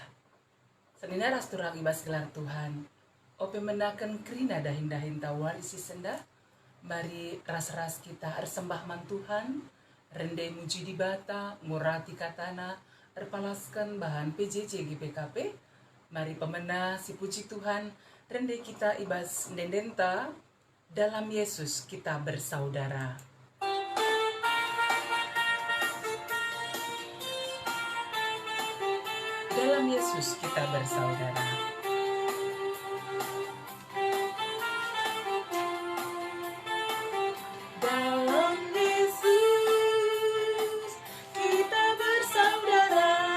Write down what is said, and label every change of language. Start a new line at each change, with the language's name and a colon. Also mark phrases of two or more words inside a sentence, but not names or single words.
Batak Karo: Senina rasturang ibas gelar Tuhan. Ope menakan krina dahin-dahin ta warisi sendah. Mari ras-ras kita ersembah man Tuhan, rende muji di bata, ngurati katana, erpalaskan bahan PJJ GPKP. Mari pemena si puji Tuhan, rende kita ibas ndendenta,
Indonesian: dalam Yesus kita bersaudara. Dalam Yesus kita bersaudara. Dalam Yesus kita bersaudara.